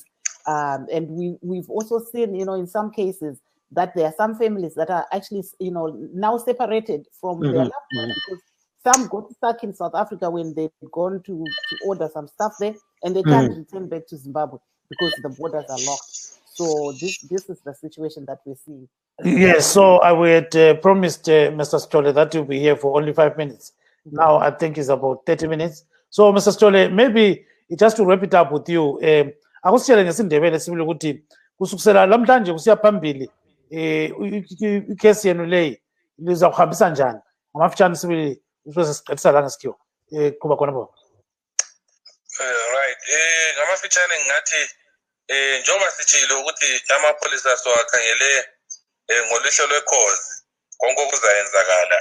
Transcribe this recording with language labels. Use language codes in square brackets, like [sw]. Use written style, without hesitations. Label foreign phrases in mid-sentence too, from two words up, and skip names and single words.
[en] And we've also seen, you know, in some cases that there are some families that are actually, you know, now separated from their loved ones, because some got stuck in South Africa when they've gone to order some stuff there, and they can't return back to Zimbabwe because the borders are locked. So this is the situation that we're seeing. Yes, so I had promised Mr. Stolle that you'll be here for only 5 minutes. Now I think it's about 30 minutes. So Mr. Stolle, maybe just to wrap it up with you, [nd] akusitshele ngesindebele sibili ukuthi kusukisela lamhlanje kusiya phambili ikhesi yenu leyi liza kuhambisa njani ngamafitshane sibili usesiqedisa la ngesikhiwa kuba khona bo. Right, ngamafitshane ngathi njengoba sitshilo ukuthi amapholisa sowakhangele ngolihlo lwekhozi konke okuzayenzakala.